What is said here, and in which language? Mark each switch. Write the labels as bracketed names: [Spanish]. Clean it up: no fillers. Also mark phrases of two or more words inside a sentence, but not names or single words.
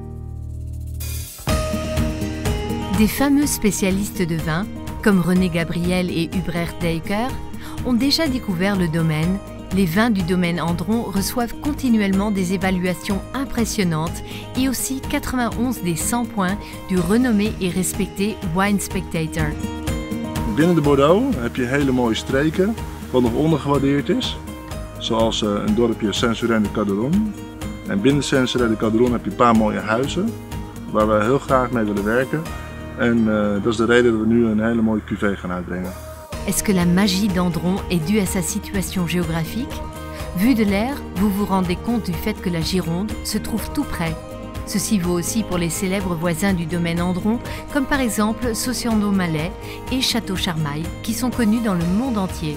[French] Des fameux spécialistes de vin, comme René Gabriel et Hubert Dijker, ont déjà découvert le domaine. Les vins du domaine Andron reçoivent continuellement des évaluations impressionnantes et aussi 91 des 100 points du renommé et respecté Wine Spectator. [Dutch] Binnen de Bordeaux heb je hele mooie streken, wat nog ondergewaardeerd is. Zoals een dorpje Saint-Seurin de Cadourne. En binnen Saint-Seurin de Cadourne heb je een paar mooie huizen, waar we heel graag mee willen werken. En dat is de reden dat we nu een hele mooie cuvée gaan uitbrengen. [French] Est-ce que la magie d'Andron est due à sa situation géographique? Vu de l'air, vous vous rendez compte du fait que la Gironde se trouve tout près. Ceci vaut aussi pour les célèbres voisins du domaine Andron, comme par exemple Sauciano-Malais et Château-Charmail, qui sont connus dans le monde entier.